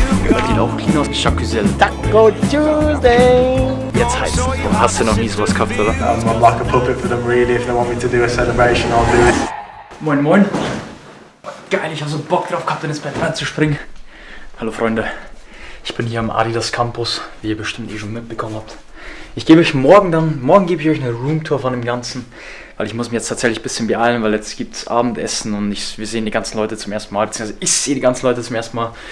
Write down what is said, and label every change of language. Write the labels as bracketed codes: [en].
[de] Das sieht auch clean aus. Jacuzzi. [en] Taco Tuesday. [de] Jetzt heißt es. Hast du noch nie sowas gehabt, oder? [en] I'm like a puppet for them really. If they want me to do a celebration, I'll do it. [de] Moin moin. Geil, ich habe so Bock drauf gehabt, in das Bett reinzuspringen. Hallo Freunde. Ich bin hier am Adidas Campus, wie ihr bestimmt schon mitbekommen habt. Ich gebe euch morgen gebe ich euch eine Roomtour von dem Ganzen, weil ich muss mich jetzt tatsächlich ein bisschen beeilen, weil jetzt gibt es Abendessen und wir sehen die ganzen Leute zum ersten Mal, beziehungsweise ich sehe die ganzen Leute zum ersten Mal.